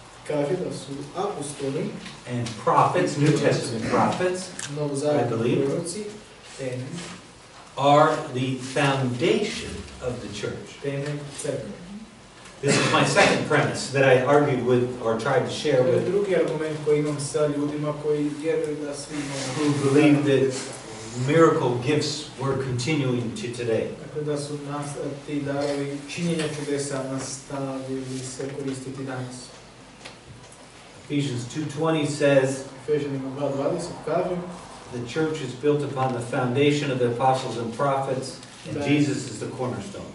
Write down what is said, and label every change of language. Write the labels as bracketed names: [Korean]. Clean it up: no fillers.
[Croatian] kaže da su apostoli [English] and prophets, New Testament prophets, [Croatian] novozavetni proroci, [English] are the foundation of the church. [Croatian] temelj crkve. [English] This is my second premise that I argued with or tried to share [Croatian] To je [English] with [Croatian] drugi argument koji imam sa ljudima koji vjeruju da svi imamo. [English] who believe that miracle gifts were continuing to today. [Croatian] Dakle, da su ti darovi činjenja čudesa nastavili se koristiti danas. [English] Ephesians 2:20 says, [Croatian] Efežanima 2:20 kaže [English] the church is built upon the foundation of the apostles and prophets, and Jesus is the cornerstone.